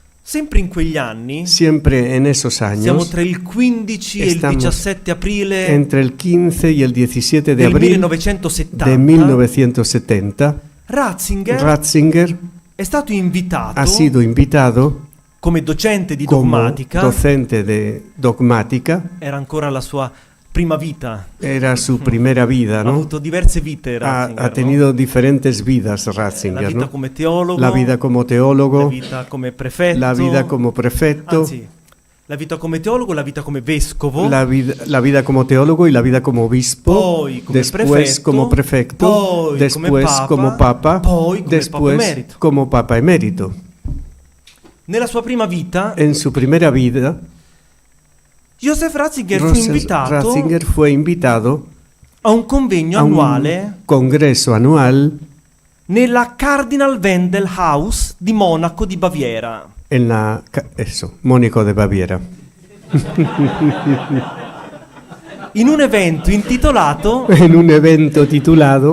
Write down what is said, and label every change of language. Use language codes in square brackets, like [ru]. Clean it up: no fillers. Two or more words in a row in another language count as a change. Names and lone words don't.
[it] Sempre in quegli anni, [es] siempre en esos [it] siamo [es] años, [it] tra il 15 e il [es] Estamos [it] 17 aprile [es] entre el 15 y el 17 de [it] del [es] abril [it] 1970, [es] de 1970, [it] Ratzinger [es] Ratzinger [it] è stato invitato [es] ha sido invitado [it] come docente di [es] como [it] dogmatica, [es] docente de dogmática. [it] era ancora la sua prima vita, [es] Era su primera vida, [it] ha [es] ¿no? [it] avuto diverse vite Ratzinger, [es] Ha [it] no? [es] tenido diferentes vidas [it] La [es] Ratzinger, [it] vita [es] ¿no? [it] come teologo, [es] La vida como [it] la [es] teólogo, [it] vita come prefetto, [es] la vida como prefecto, [it] anzi, la vita come teologo, la vita come vescovo, [es] la vida como teólogo y la vida como obispo, [it] poi come [es] después [it] prefetto, [es] como prefecto, [it] poi [es] después [it] come papa, [es] como papa, [it] poi come papa [es] después [it] emerito. [es] como papa emérito. [it] Nella sua prima vita, [es] En su primera vida, [it] Joseph Ratzinger fu [es] Joseph [it] invitato [es] Ratzinger fue invitado [it] a un convegno [es] a un [it] annuale [es] congreso anual [it] nella Cardinal Wendell House di Monaco di Baviera. [es] en Mónaco de Baviera, [it] In un evento intitolato, [es] en un evento titulado